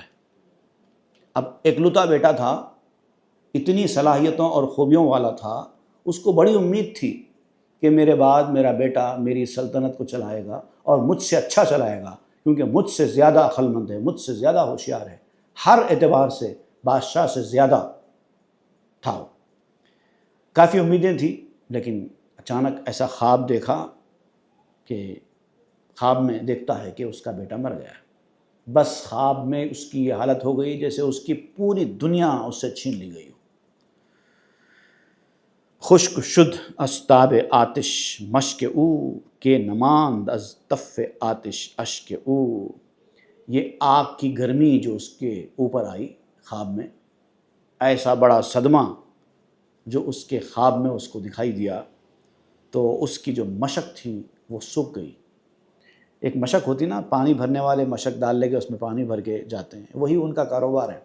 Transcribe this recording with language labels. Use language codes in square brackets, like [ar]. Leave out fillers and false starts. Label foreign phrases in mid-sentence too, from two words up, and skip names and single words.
[ur] اب اکلوتا بیٹا تھا، اتنی صلاحیتوں اور خوبیوں والا تھا، اس کو بڑی امید تھی کہ میرے بعد میرا بیٹا میری سلطنت کو چلائے گا اور مجھ سے اچھا چلائے گا، کیونکہ مجھ سے زیادہ عقل مند ہے، مجھ سے زیادہ ہوشیار ہے، ہر اعتبار سے بادشاہ سے زیادہ تھا. کافی امیدیں تھیں، لیکن اچانک ایسا خواب دیکھا کہ خواب میں دیکھتا ہے کہ اس کا بیٹا مر گیا ہے. بس خواب میں اس کی یہ حالت ہو گئی جیسے اس کی پوری دنیا اس سے چھین لی گئی ہو. [fa] خشک شد از تاب آتش مشک او کے نماند از تف آتش اشک او. [ur] یہ آگ کی گرمی جو اس کے اوپر آئی خواب میں، ایسا بڑا صدمہ جو اس کے خواب میں اس کو دکھائی دیا، تو اس کی جو مشک تھی وہ سوکھ گئی. ایک مشک ہوتی نا، پانی بھرنے والے مشک ڈال لے کے اس میں پانی بھر کے جاتے ہیں، وہی ان کا کاروبار ہے.